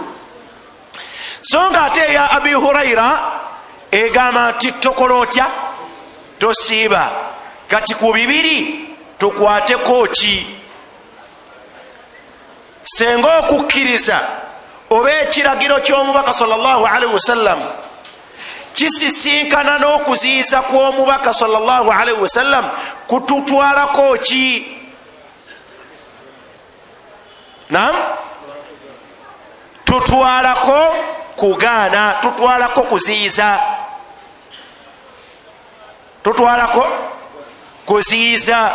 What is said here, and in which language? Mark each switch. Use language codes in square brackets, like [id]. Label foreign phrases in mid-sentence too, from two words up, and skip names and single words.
[lg] So nga ate eya Abi Huraira egamba nti tokola otya tosiiba. Kati ku bibiri tukwateko ki? Senga okukkiriza oba ekiragiro ky'omubaka [ar] صلى الله عليه وسلم [lg] kisisinkana n'okuziyiza kw'omubaka [ar] صلى الله عليه وسلم [lg] kututwalako ki? Naam, tutwalako kugaana, tutwalako kuziyiza, tutwalako kuziyiza.